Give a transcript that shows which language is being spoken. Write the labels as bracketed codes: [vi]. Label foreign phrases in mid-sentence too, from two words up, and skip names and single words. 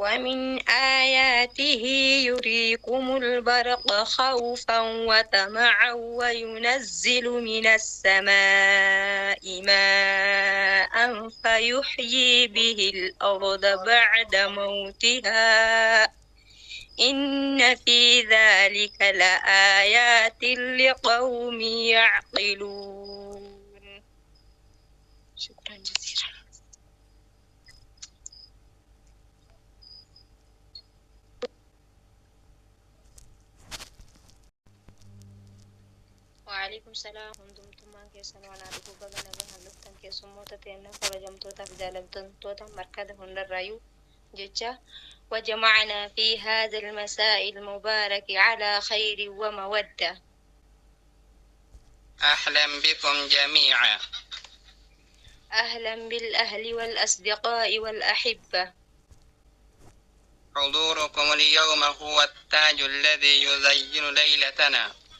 [ar] ومن آياته يريكم البرق خوفا وطمعا وينزل من السماء ماء فيحيي به الأرض بعد موتها إن في ذلك لآيات لقوم يعقلون. شكرا جزيلا. وعليكم السلام. [om] دمتم maan keessan waan aduu baga nagaan luftan keessummoota teenna kabajamtootaaf jaalamtoota markada hundarraayyuu jecha [ar] وجمعنا في هذا المساء المبارك على خير ومودة. أهلا بكم جميعا. أهلا بالأهل والأصدقاء والأحبة. حضوركم اليوم هو التاج الذي يزين ليلتنا،